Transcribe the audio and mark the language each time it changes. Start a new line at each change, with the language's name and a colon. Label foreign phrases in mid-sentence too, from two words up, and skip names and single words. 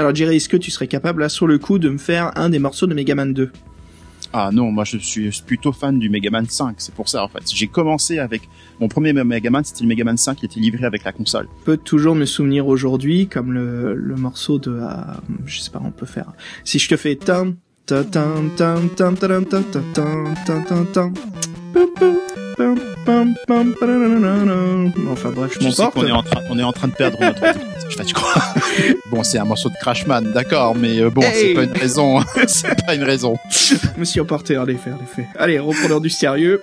French: Alors Jerry, est-ce que tu serais capable là sur le coup de me faire un des morceaux de Megaman 2? Ah non, moi je suis plutôt fan du Megaman 5, c'est pour ça en fait. J'ai commencé avec mon premier Megaman, c'était le Megaman 5 qui était livré avec la console. Je peux toujours me souvenir aujourd'hui comme le morceau de je sais pas, on peut faire. Si je te fais tam ta tam tam tam tam tam tam tam tam tam. Enfin bref, je m'emporte. On est en train de perdre notre je crois. Bon, c'est un morceau de Crashman, d'accord, mais bon, c'est pas une raison. C'est pas une raison. Je me suis emporté, en effet. Allez, reprenons du sérieux.